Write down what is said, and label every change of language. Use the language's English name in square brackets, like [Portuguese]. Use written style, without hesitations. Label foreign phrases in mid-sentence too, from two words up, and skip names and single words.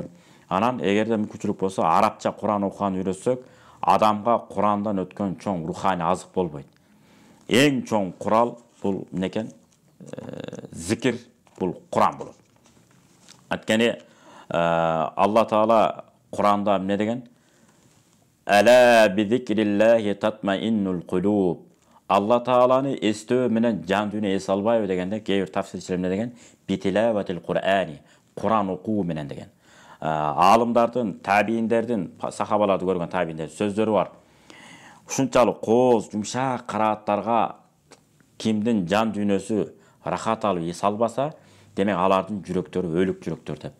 [Kyrgyz] Анан эгерде мүмкүнчүлүк болсо арабча Куран окуган үйрөтсөк, адамга Курандан өткөн чоң руханий азык болбойт. Эң чоң курал бул некен? Зикир бул Куран болот. Анткени Алла Таала Куранда эмне деген? [Arabic] ألا بذكر الله تطمئن القلوب. [Kyrgyz] Алла Тааланы эстөө менен жан дүйнө эс албайбы дегенде, кээ бир тафсирчилер эмне деген? [Arabic] بتلاوة القرآن, [Kyrgyz] Куран окуу менен деген. Алымдардын, табийиндердин, сахабаларды көргөн табийиндердин сөздөрү бар. Ушунчалык кооз, жумшак карааттарга кимдин жан дүйнөсү рахат алып эс албаса, демек алардын жүрөктөрү өлүк жүрөктөр деп.